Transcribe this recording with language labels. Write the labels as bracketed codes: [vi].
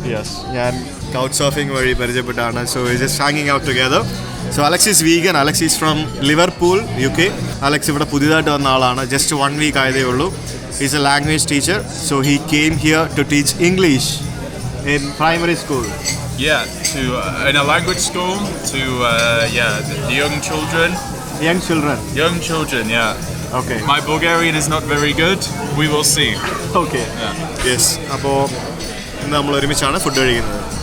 [en] yes, [ml] ഞാൻ couch surfing വഴി പരിചയപ്പെട്ടാണ്. [en] So just ഹാങ്ങിങ് out together. So Alex is vegan. Alex is from Liverpool, UK. [ml] Alex ഇവിടെ പുതിയതായിട്ട് വന്ന ആളാണ്. [en] just 1 week [ml] ആയതേ ഉള്ളൂ. [en] Is a language teacher. So he came here to teach English in primary school. Yeah, in a language school to the young children. Young children, Yeah. okay. My Bulgarian is not very good. We will see. Okay. Yeah. [ml] Yes. അപ്പോൾ ഇന്ന് നമ്മൾ ഒരുമിച്ചാണ് food കഴിക്കുന്നത്.